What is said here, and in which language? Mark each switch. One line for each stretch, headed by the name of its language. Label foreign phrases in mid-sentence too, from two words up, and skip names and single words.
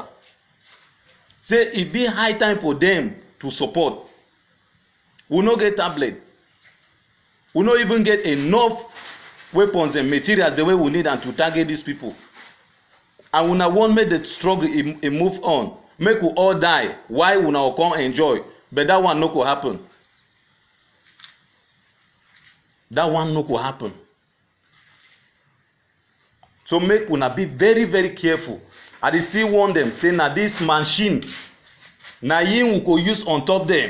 Nigerian Pidgin: Say it be high time for them to support. We no get tablet. We no even get enough weapons and materials the way we need and to target these people. And we not want make the struggle a move on. Make we all die. Why we now come enjoy? But that one no go happen. That one no go happen. So make we not be very, very careful. I dey still warn them, say na this machine, na him we go use on top them.